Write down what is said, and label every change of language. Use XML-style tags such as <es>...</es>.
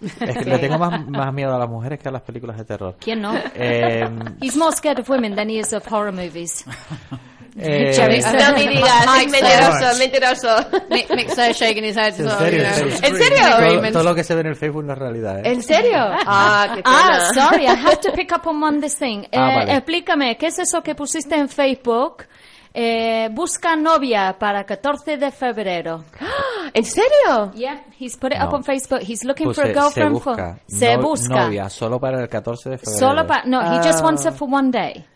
<es>Es que le tengo más miedo a las mujeres que a las películas de terror. ¿Quién no?</es> <en>He's more scared of women than he is of horror movies.</en> <es>Mentiroso.</es> <en>Mick's there shaking his head.</en> <es>¿En serio? Todo lo que se ve en el Facebook no es realidad, ¿eh? ¿En serio?</es> <en>Sorry, I have to pick up on one this thing.</en> <es>Vale. Explícame, ¿qué es eso que pusiste en Facebook? Busca novia para 14 de febrero. ¿En serio?</es> <en>Yeah, he's put it up on Facebook. He's looking for a girlfriend</en> <es>Se busca. Novia, solo para el 14 de febrero.</es> <en>He just wants her for one day.</en>